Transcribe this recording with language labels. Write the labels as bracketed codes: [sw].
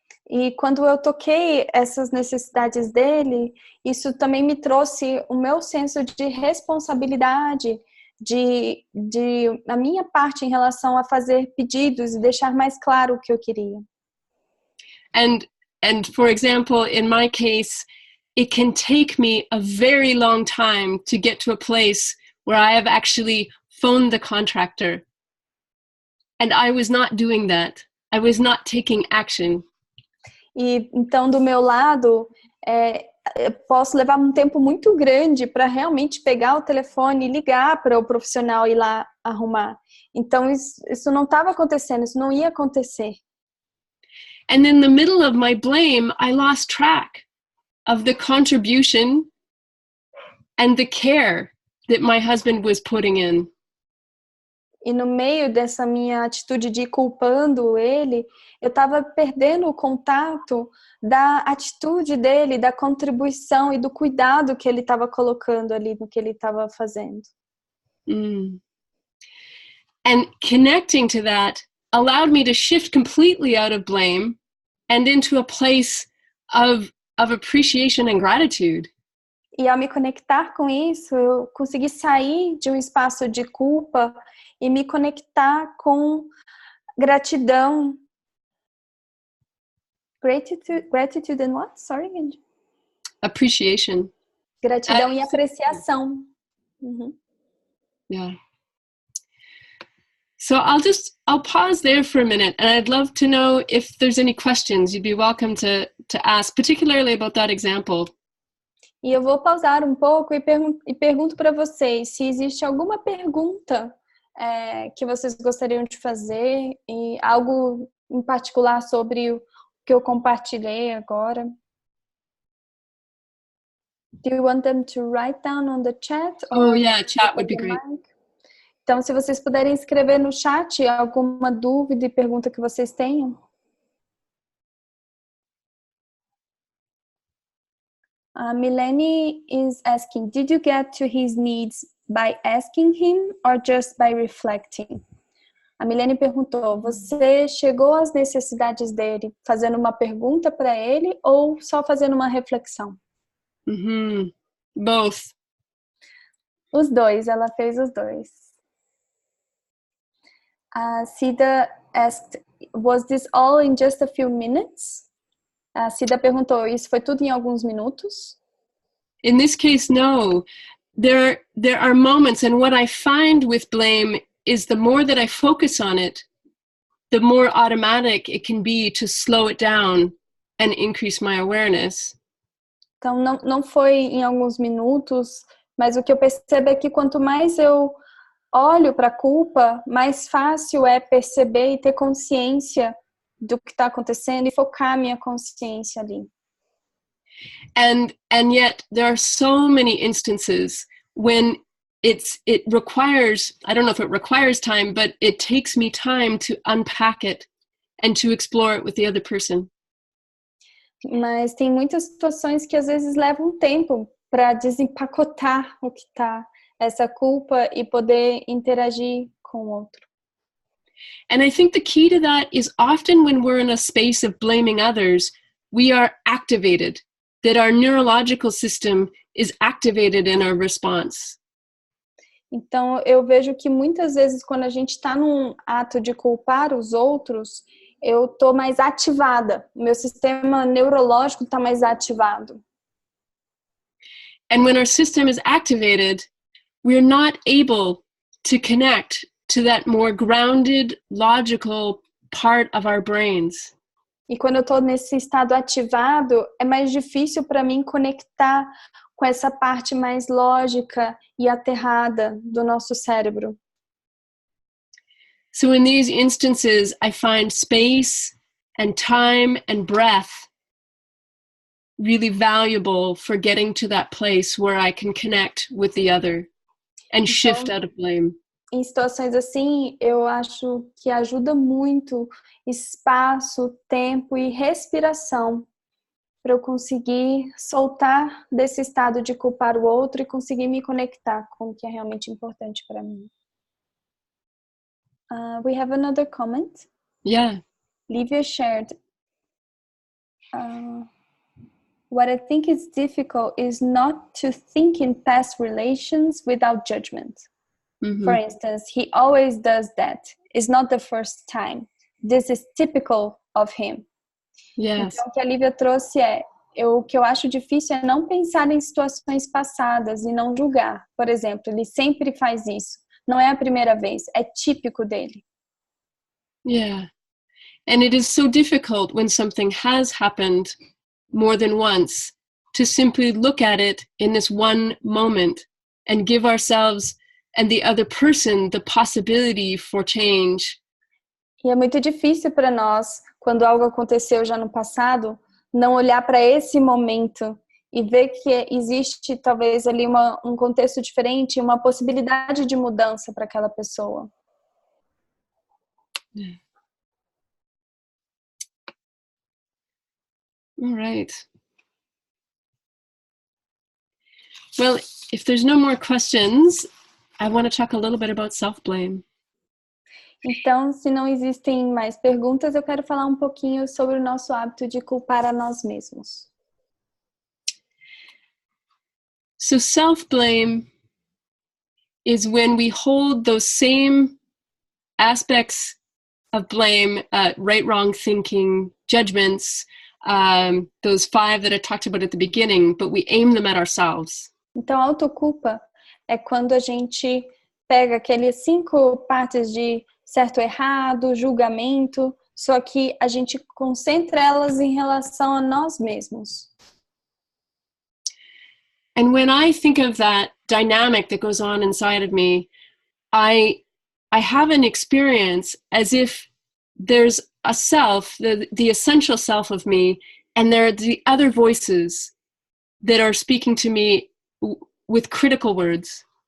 [pt] E quando eu toquei essas necessidades dele, isso também me trouxe o meu senso de responsabilidade, de a minha parte em relação a fazer pedidos e deixar mais claro o que eu queria. [en] And for example, in my case, it can take me a very long time to get to a place where I have actually phoned the contractor. And I was not doing that. I was not taking action. [pt] E então, do meu lado, eu posso levar um tempo muito grande para realmente pegar o telefone e ligar para o profissional ir lá arrumar. Então, isso não estava acontecendo, isso não ia acontecer. [en] And in the middle of my blame, I lost track of the contribution and the care that my husband was putting in. [pt] E no meio dessa minha atitude de ir culpando ele, eu estava perdendo o contato da atitude dele, da contribuição e do cuidado que ele estava colocando ali no que ele estava fazendo. Mm. [en] And connecting to that allowed me to shift completely out of blame and into a place of appreciation and gratitude. [pt] E ao me conectar com isso, eu consegui sair de um espaço de culpa e me conectar com gratidão. [en] Gratitude and what? Sorry. Appreciation. [pt] Gratidão e apreciação. Uhum. [en] Yeah. So I'll pause there for a minute, and I'd love to know if there's any questions you'd be welcome to ask, particularly about that example. [pt] E eu vou pausar um pouco e pergunto para vocês se existe alguma pergunta que vocês gostariam de fazer e algo em particular sobre o que eu compartilhei agora. [en] Do you want them to write down on the chat? Oh, yeah, chat would be great. [pt] Então, se vocês puderem escrever no chat alguma dúvida e pergunta que vocês tenham. [en] Milene is asking, did you get to his needs by asking him or just by reflecting? [pt] A Milene perguntou, você chegou às necessidades dele fazendo uma pergunta para ele ou só fazendo uma reflexão? [en] Both. [pt] Os dois, ela fez os dois. [en] Cida asked, was this all in just a few minutes? [pt] A Cida perguntou, isso foi tudo em alguns minutos? [en] In this case, no. There are moments, and what I find with blame is the more that I focus on it, the more automatic it can be to slow it down and increase my awareness. [pt] Então, não foi em alguns minutos, mas o que eu percebo é que quanto mais eu olho para a culpa, mais fácil é perceber e ter consciência do que está acontecendo e focar minha consciência ali. [en] And yet there are so many instances when it requires, I don't know if it requires time, but it takes me time to unpack it and to explore it with the other person. [pt] Mas tem muitas situações que às vezes levam tempo para desempacotar o que está essa culpa e poder interagir com o outro. [en] And I think the key to that is often when we're in a space of blaming others, we are activated, that our neurological system is activated in our response. [pt] Então, eu vejo que muitas vezes quando a gente está num ato de culpar os outros, eu estou mais ativada, o meu sistema neurológico está mais ativado. [en] And when our system is activated, we're not able to connect to that more grounded, logical part of our brains. [pt] E quando eu estou nesse estado ativado, é mais difícil para mim conectar com essa parte mais lógica e aterrada do nosso cérebro. [en] So in these instances, I find space and time and breath really valuable for getting to that place where I can connect with the other and shift out of blame. [pt] Em situações assim, eu acho que ajuda muito espaço, tempo e respiração para eu conseguir soltar desse estado de culpar o outro e conseguir me conectar com o que é realmente importante para mim. [en] We have another comment. Yeah. Livia shared, what I think is difficult is not to think in past relations without judgment. For instance, he always does that. It's not the first time. This is typical of him. Yes. [pt] Então, o que a Lívia trouxe o que eu acho difícil é não pensar em situações passadas e não julgar. Por exemplo, ele sempre faz isso. Não é a primeira vez, é típico dele. [en] Yeah. And it is so difficult when something has happened more than once to simply look at it in this one moment and give ourselves and the other person the possibility for change. [pt] E é muito difícil para nós, quando algo aconteceu já no passado, não olhar para esse momento e ver que existe talvez ali um contexto diferente, uma possibilidade de mudança para aquela pessoa. [en] Yeah. All right. Well, if there's no more questions, I want to talk a little bit about self-blame. [pt] Então, se não existem mais perguntas, eu quero falar um pouquinho sobre o nosso hábito de culpar a nós mesmos. [en] So self-blame is when we hold those same aspects of blame, right, wrong thinking, judgments, those 5 that I talked about at the beginning, but we aim them at ourselves. [pt] Então, a autoculpa é quando a gente pega aqueles 5 partes de certo ou errado, julgamento, só que a gente concentra elas em relação a nós mesmos. [en] And when I think of that dynamic that goes on inside of me, I have an experience as if there's a self, the essential self of me, and there are the other voices that are speaking to me with critical words.